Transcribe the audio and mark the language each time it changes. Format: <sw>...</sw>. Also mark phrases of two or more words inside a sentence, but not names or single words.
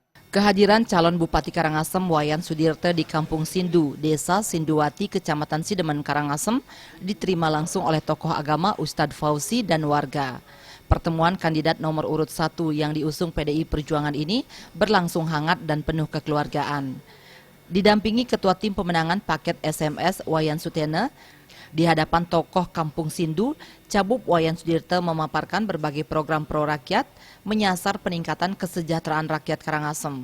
<id>Kehadiran calon Bupati Karangasem Wayan Sudirte di Kampung Sindu, Desa Sinduwati, Kecamatan Sidemen, Karangasem, diterima langsung oleh tokoh agama Ustadz Fauzi dan warga. Pertemuan kandidat nomor urut 1 yang diusung PDI Perjuangan ini berlangsung hangat dan penuh kekeluargaan. Didampingi Ketua Tim Pemenangan Paket SMS Wayan Sutene, di hadapan tokoh Kampung Sindu, Cabup Wayan Sudirte memaparkan berbagai program pro rakyat menyasar peningkatan kesejahteraan rakyat Karangasem.</id>